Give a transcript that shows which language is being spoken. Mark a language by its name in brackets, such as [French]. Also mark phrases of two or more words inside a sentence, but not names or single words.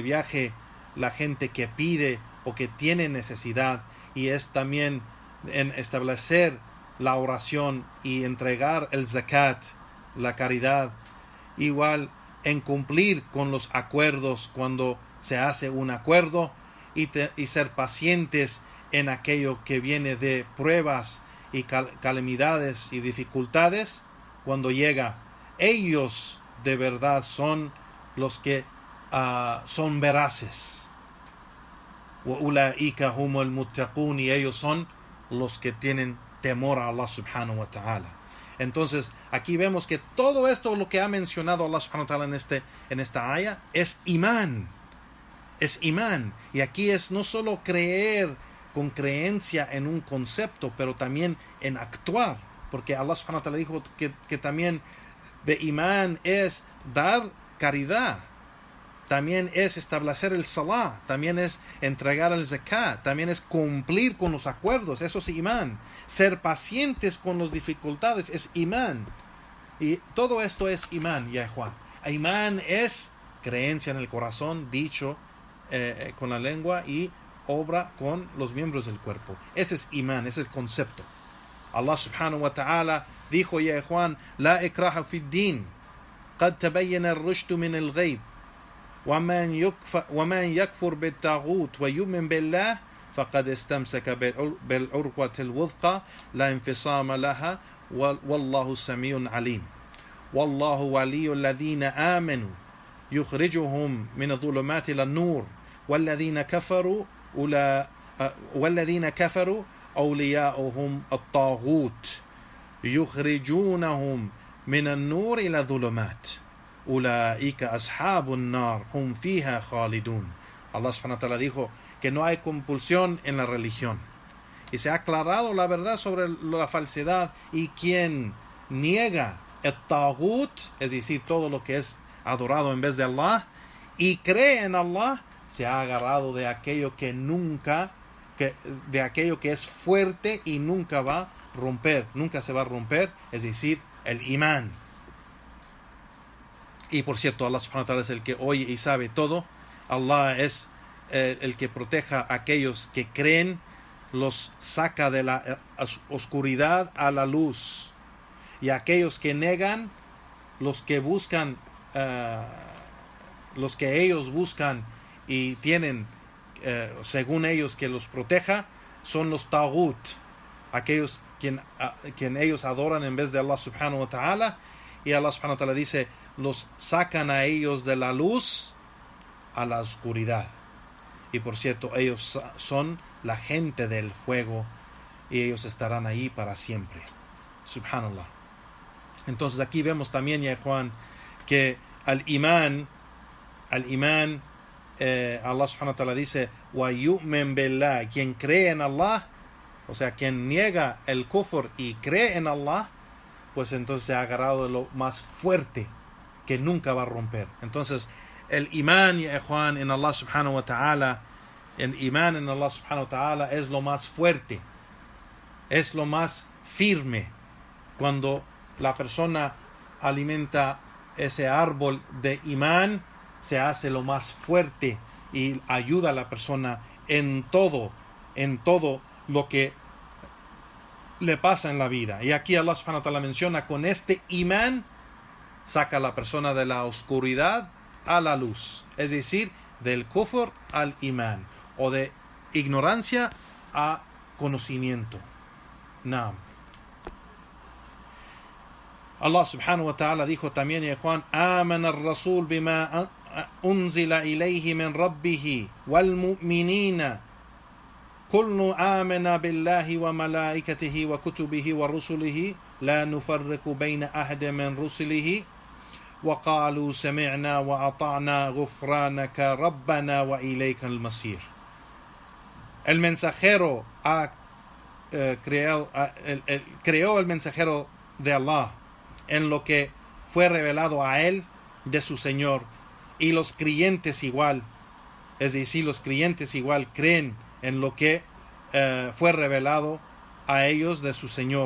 [Spanish] viaje, la gente que pide o que tiene necesidad, y es también en establecer la oración y entregar el zakat, la caridad, igual en cumplir con los acuerdos cuando se hace un acuerdo y ser pacientes en aquello que viene de pruebas y calamidades y dificultades cuando llega. Ellos de verdad son los que son veraces. [Arabic] وَأُولَئِكَ هُمُ الْمُتَّقُونَ, [Spanish] y ellos son los que tienen temor a [Arabic] الله سبحانه وتعالى. [Spanish] Entonces aquí vemos que todo esto, lo que ha mencionado [Arabic] الله سبحانه وتعالى [Spanish] en esta ayah, es imán. Es imán. Y aquí es no solo creer con creencia en un concepto, pero también en actuar. Porque [Arabic] الله سبحانه وتعالى [Spanish] dijo que también de imán es dar caridad, también es establecer el salah, también es entregar el zakat, también es cumplir con los acuerdos, eso es imán. Ser pacientes con las dificultades es imán. Y todo esto es imán, ya Juan. Imán es creencia en el corazón, dicho con la lengua y obra con los miembros del cuerpo. Ese es imán, ese es el concepto. [Arabic] الله سبحانه وتعالى dijo, يا خوان، لا إكراه في الدين، قد تبين الرشد من الغيب، ومن يكفر بالطاغوت ويؤمن بالله فقد استمسك بالعروة الوثقى لا انفصام لها والله سميع عليم. والله ولي الذين آمنوا يخرجهم من الظلمات إلى النور والذين كفروا أولياؤهم الطاغوت يخرجونهم من النور إلى الظلمات أولئك أصحاب النار هم فيها خالدون. الله سبحانه وتعالى [Spanish] dijo que no hay compulsión en la religión, y se ha aclarado la verdad sobre la falsedad, y quien niega el taghut, es decir, todo lo que es adorado en vez de Allah, y cree en Allah, se ha agarrado de aquello que de aquello que es fuerte y nunca va a romper, nunca se va a romper, es decir, el imán. Y por cierto, [Arabic] الله سبحانه وتعالى [Spanish] es el que oye y sabe todo, Allah es el que proteja a aquellos que creen, los saca de la oscuridad a la luz, y a aquellos que negan, los que buscan, los que ellos buscan y tienen, según ellos, que los proteja, son los taghut, aquellos quien ellos adoran en vez de [Arabic] الله سبحانه وتعالى, [Spanish] y [Arabic] الله سبحانه وتعالى [Spanish] dice, los sacan a ellos de la luz a la oscuridad. Y por cierto, ellos son la gente del fuego, y ellos estarán ahí para siempre. Subhanallah. Entonces aquí vemos también, ya Juan, que al imán, [Arabic] الله سبحانه وتعالى [Spanish] dice, [Arabic] ويؤمن بالله, [Spanish] quien cree en Allah, o sea, quien niega el kufr y cree en Allah, pues entonces se ha agarrado de lo más fuerte que nunca va a romper. Entonces, el imán, ya Juan, en [Arabic] الله سبحانه وتعالى, [Spanish] el imán en [Arabic] الله سبحانه وتعالى [Spanish] es lo más fuerte, es lo más firme. Cuando la persona alimenta ese árbol de imán, se hace lo más fuerte y ayuda a la persona en todo lo que le pasa en la vida. Y aquí [Arabic] الله سبحانه وتعالى [Spanish] menciona, con este imán saca a la persona de la oscuridad a la luz, es decir, del kufr al imán, o de ignorancia a conocimiento. Naam. [Arabic] الله سبحانه وتعالى [Spanish] dijo también, ya Juan, [Arabic] آمن الرسول بما أنزل إليه من ربه والمؤمنين كل آمن بالله وملائكته وكتبه ورسله لا نفرق بين أحد من رسله وقالوا سمعنا وأطعنا غفرانك ربنا وإليك المصير. [Spanish] El mensajero creó el mensajero de Allah en lo que fue revelado a él de su Señor, y los creyentes igual, es decir, los creyentes igual creen en lo que fue revelado a ellos de su Señor.